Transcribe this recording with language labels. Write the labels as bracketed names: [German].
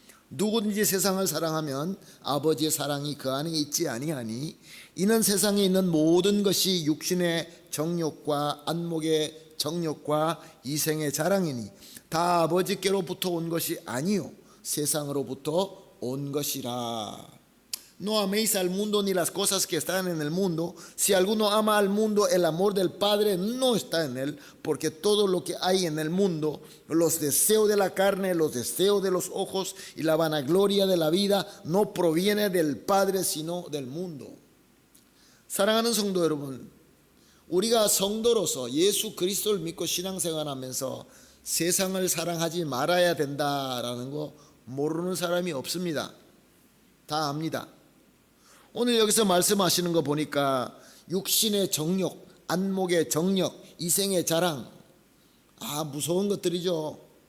[Korean] 누구든지 세상을 사랑하면 아버지의 사랑이 그 안에 있지 아니하니, 이는 세상에 있는 모든 것이 육신의 정욕과 안목의 정욕과 이생의 자랑이니 다 아버지께로부터 온 것이 아니요 세상으로부터 온 것이라. [Spanish] No améis al mundo ni las cosas que están en el mundo. Si alguno ama al mundo, el amor del Padre no está en él, porque todo lo que hay en el mundo, los deseos de la carne, los deseos de los ojos y la vanagloria de la vida, no proviene del Padre sino del mundo. [Korean] 사랑하는 성도 여러분, 우리가 성도로서 예수 그리스도를 믿고 신앙생활하면서 세상을 사랑하지 말아야 된다라는 거 모르는 사람이 없습니다. 다 압니다. 오늘 여기서 말씀하시는 거 보니까 육신의 정욕, 안목의 정욕, 이생의 자랑, 무서운 것들이죠.